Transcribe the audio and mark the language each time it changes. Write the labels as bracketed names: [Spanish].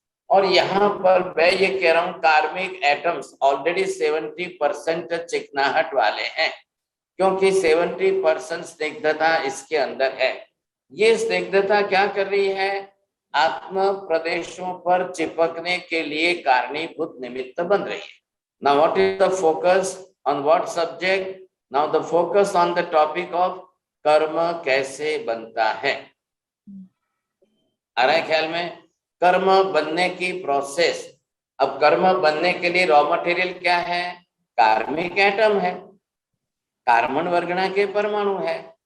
[Hindi] और यहाँ पर मैं ये कह रहा हूँ कार्बनिक एटम्स ऑलरेडी 70% चिकनाहट वाले हैं, क्योंकि 70% स्निग्धता इसके अंदर है। ये स्निग्धता क्या कर रही है, आत्म प्रदेशों पर चिपकने के लिए कारणीभूत निमित्त बन रही है। [English] Now what is the focus on what subject? Now the focus on the topic of [Hindi] कर्म कैसे बनता है। आ रहा है ख्याल में? कर्म बनने की प्रोसेस। अब कर्म बनने के लिए रॉ मटेरियल क्या है? कार्बनिक एटम है, कार्बन वर्गना के परमाणु है।